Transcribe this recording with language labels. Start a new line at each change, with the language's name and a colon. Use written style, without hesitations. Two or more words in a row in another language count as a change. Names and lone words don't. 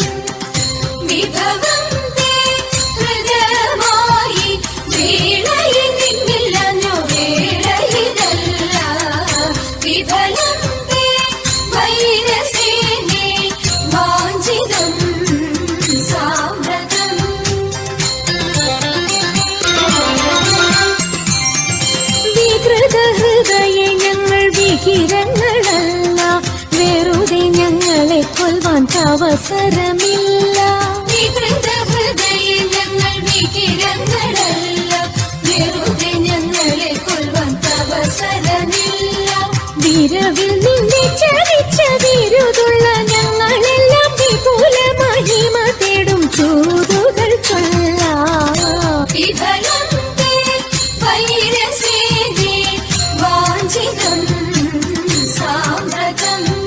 Sanskrit: विभवं ते हृदयमायि व्रीळयितिल्लाഞ്ഞു വേളയിതല്ല विफलं ते वैरसेने वाञ्छितं साम्प्रतम्
Malayalam: വികൃതഹൃദയെ ഞങ്ങൾ വികിരങ്ങളല്ല വെറുതെ ഞങ്ങളെ കൊല്ലുവാൻ അവസരമില്ല വികൃതഹൃദയെ ഞങ്ങൾ വികിരങ്ങളല്ല വെറുതെ ഞങ്ങളെ കൊല്ലുവാൻ അവസരമില്ല വിരവിൽ നിന്നെ ചരിച്ച വിരുതുള്ള ഞങ്ങളെല്ലാം വിപുല മഹിമ തേടും ചൂതുകൾ ചൊല്ലാം
Sanskrit: വിഫലം തേ വൈരസേനെ വാഞ്ചിതം സാമ്പ്രതം